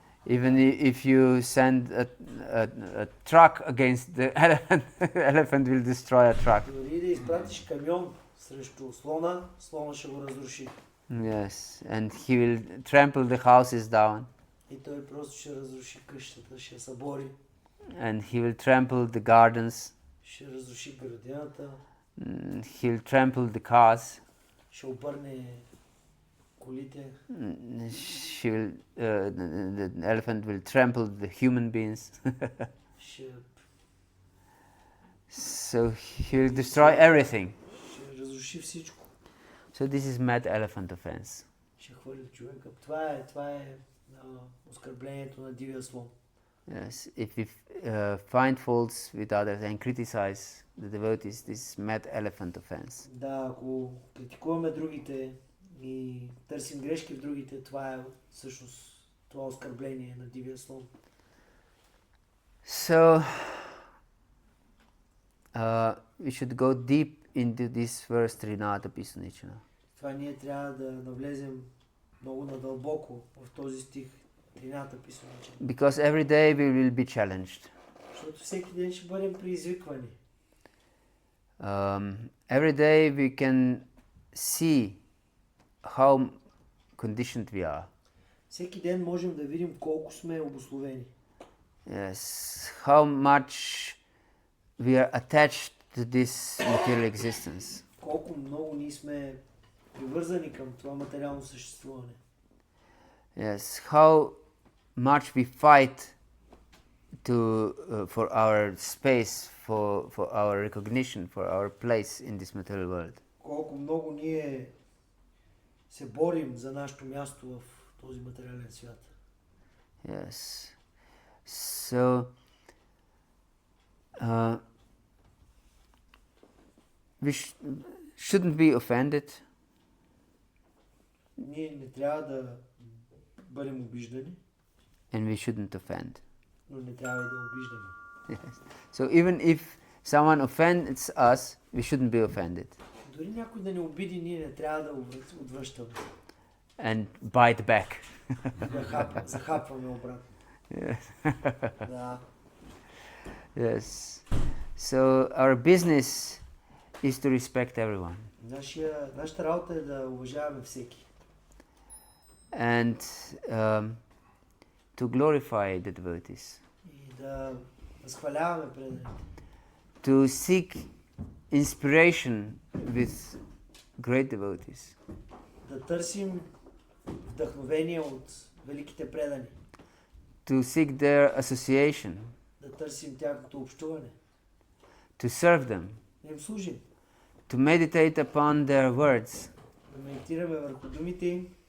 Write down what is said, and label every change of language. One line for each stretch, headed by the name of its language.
English: Even if you send a truck against the elephant, elephant will destroy a truck.
Bulgarian: Дори да изпратиш камион срещу слона, слона ще го разруши.
English: Yes. And he will trample the houses down.
Bulgarian: И той просто ще разруши къщата, ще събори.
English: And he will trample the gardens.
Bulgarian: Ще разруши градината.
English: He will trample the cars.
Bulgarian: Ще обърне колите.
English: The elephant will trample the human beings. So he will destroy everything.
Bulgarian: Ще разруши всичко.
English: So this is mad elephant offense.
Bulgarian: Ще хвърли човека. Това е оскърблението на дивия слон.
English: Yes, if we find faults with others and criticize the devotees, this is mad elephant offense.
Bulgarian: Да, ако критикуваме другите и търсим грешки в другите, това е всъщност това оскърбление на дивия слон.
English: So we should go deep into this verse Trinata Pisunichana.
Bulgarian: Това ние трябва да навлезем много надълбоко в този стих Трината Pisunichana.
English: Because every day we will be challenged.
Bulgarian: Защото всеки ден ще бъдем предизвиквани.
English: Every day we can see how conditioned we are.
Bulgarian: Всеки ден можем да видим колко сме обусловени.
English: Yes, how much we are attached to this material existence.
Bulgarian: Колко много ние сме привързани към това материално съществуване.
English: Yes, how much we fight for our space, for our recognition, for our place in this material world.
Bulgarian: Колко много ние се борим за нашето място в този материален свят.
English: Yes. So, we shouldn't be offended.
Bulgarian: Ние не трябва да бъдем обиждани,
English: And we shouldn't offend.
Bulgarian: но не трябва и да обиждаме.
English: Yes. So even if someone offends us, we shouldn't be offended.
Bulgarian: Дори някой да не обиди, ние не трябва да отвръщаме.
English: And bite back.
Bulgarian: Да захапваме обратно.
English: Yes.
Bulgarian: Да.
English: Yes. So our business is to respect everyone.
Bulgarian: Нашата работа е да уважаваме всеки.
English: And to glorify the devotees.
Bulgarian: И да възхваляваме преданите.
English: To seek inspiration with great devotees.
Bulgarian: Да търсим вдъхновение от великите предани.
English: To seek their association.
Bulgarian: Да търсим тяхното общуване.
English: To serve them.
Bulgarian: Да им служим.
English: To meditate upon their words.
Bulgarian: Да медитираме върху думите им.